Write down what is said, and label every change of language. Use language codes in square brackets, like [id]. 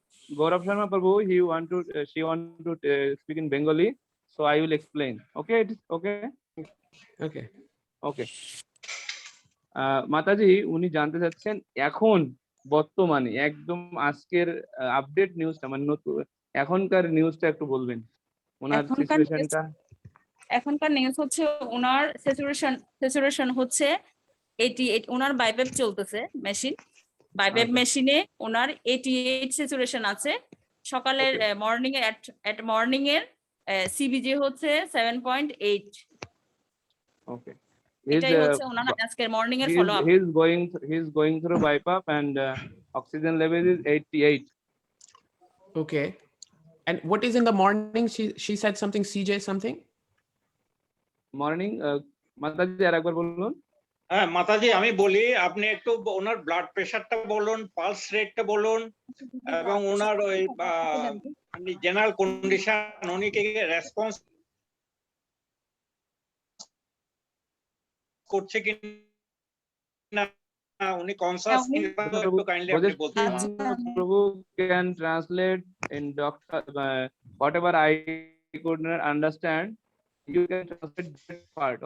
[en] Gaurav Sharma Prabhu, she want to speak in Bengali, so I will explain. Okay, it is okay. Okay. Okay. [bn] মাতাজি উনি জানতে চাচ্ছেন এখন বর্তমানে একদম আজকের আপডেট নিউজটা, মানে নতুন এখনকার নিউজটা একটু বলবেন, ওনার সিচুয়েশনটা। এখনকার নিউজ হচ্ছে ওনার স্যাচুরেশন হচ্ছে 88, ওনার বাইপেপ চলতেছে মেশিন, বাইপেপ আচ্ছা। মেশিনে ওনার 88 স্যাচুরেশন আছে। সকালের মর্নিং এর সিবিজি হচ্ছে 7.8। ওকে, এটাই হচ্ছে ওনার আজকের মর্নিং এর follow up. [en] he is going through BiPAP and oxygen level is 88. Okay. And what is in the morning? She said something, CJ something? [bn] Morning মাতাজি আর একবার বলুন। হ্যাঁ মাতাজি আমি বলি, আপনি একটু ওনার ব্লাড প্রেশারটা বলুন, পালস রেটটা বলুন, এবং ওনার ওই জেনারেল কন্ডিশন, উনি কি রেসপন্স করছে কি না, উনি কনসাস একটু কাইন্ডলি আপনি বলতে পারেন। [en] Prabhu can translate in doctor whatever I could not understand, you can translate that part.